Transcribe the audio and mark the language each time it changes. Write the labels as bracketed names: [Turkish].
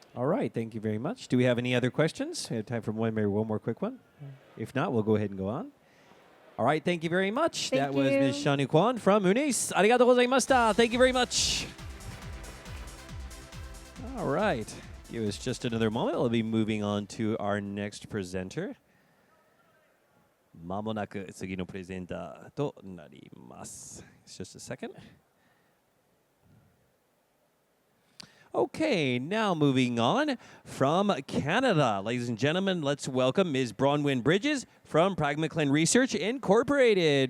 [English] All right, thank you very much. Do we have any other questions? We have time for maybe one more quick one. If not, we'll go ahead and go on. All right, thank you very much. Thank that was you. Ms. Shani Kwan from Unis. [Japanese] Arigatou gozaimashita. [English] Thank you very much. All right. Give us just another moment. We'll be moving on to our next presenter. [Japanese] まもなく次のプレゼンターとなります。 [English] It's just a second. Okay, now moving on from Canada. Ladies and gentlemen, let's welcome Ms. Bronwyn Bridges from Pragmaclen Research Incorporated.